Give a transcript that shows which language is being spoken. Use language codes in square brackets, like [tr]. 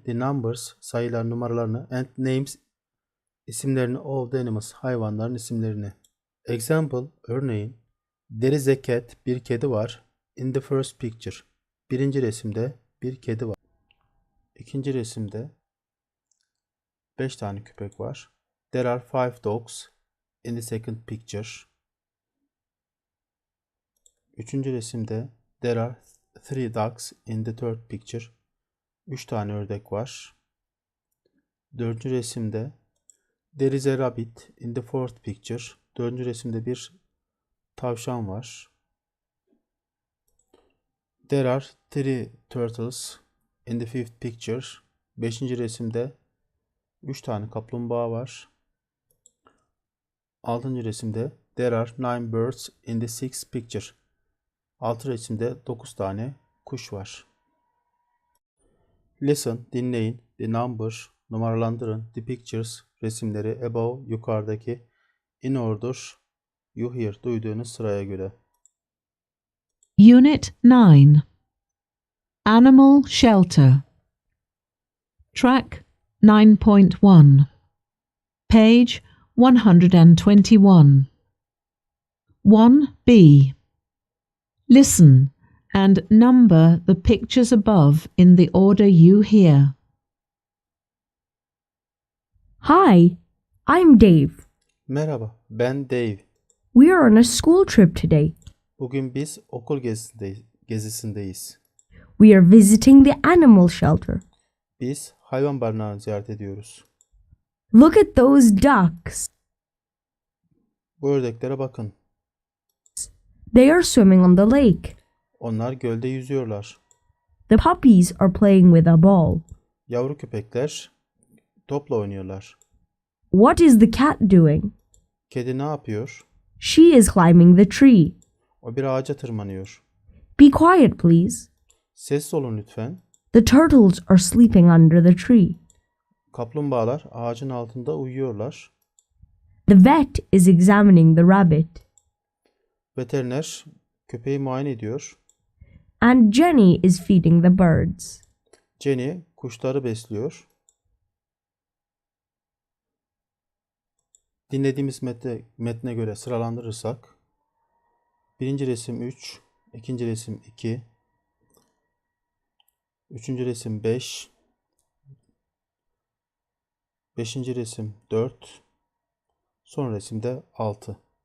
[en] The numbers, [tr] sayılar, numaralarını. [en] And names, [tr] isimlerini. [en] Of the animals, [tr] hayvanların isimlerini. [en] Example, [tr] örneğin. [en] There is a cat, [tr] bir kedi var. [en] In the first picture, [tr] birinci resimde bir kedi var. İkinci resimde 5 tane köpek var. [en] There are 5 dogs in the second picture. [tr] Üçüncü resimde [en] there are 3 ducks in the third picture. [tr] 3 tane ördek var. Dördüncü resimde [en] there is a rabbit in the fourth picture. [tr] Dördüncü resimde bir tavşan var. [en] There are 3 turtles in the fifth picture. [tr] Beşinci resimde 3 tane kaplumbağa var. Altıncı resimde [en] there are 9 birds in the sixth picture. [tr] Altı resimde 9 tane kuş var. [en] Listen, [tr] dinleyin. [en] The number, [tr] numaralandırın. [en] The pictures, [tr] resimleri. [en] Above, [tr] yukarıdaki. [en] In order, you hear, [tr] duyduğunuz sıraya göre. [en] Unit 9. Animal Shelter. Track 9.1. Page 121. 1b. Listen and number the pictures above in the order you hear. Hi, I'm Dave. [tr] Merhaba, ben Dave. [en] We are on a school trip today. [tr] Bugün biz okul gezisindeyiz. [en] We are visiting the animal shelter. [tr] Biz hayvan barınağını ziyaret ediyoruz. [en] Look at those ducks. [tr] Bu ördeklere bakın. [en] They are swimming on the lake. [tr] Onlar gölde yüzüyorlar. [en] The puppies are playing with a ball. [tr] Yavru köpekler topla oynuyorlar. [en] What is the cat doing? [tr] Kedi ne yapıyor? [en] She is climbing the tree. [tr] O bir ağaca tırmanıyor. [en] Be quiet, please. [tr] Sessiz olun lütfen. [en] The turtles are sleeping under the tree. [tr] Kaplumbağalar ağacın altında uyuyorlar. [en] The vet is examining the rabbit. [tr] Veteriner köpeği muayene ediyor. [en] And Jenny is feeding the birds. [tr] Jenny kuşları besliyor. Dinlediğimiz metne göre sıralandırırsak birinci resim 3, ikinci resim 2, üçüncü resim 5, beşinci resim 4, son resimde 6.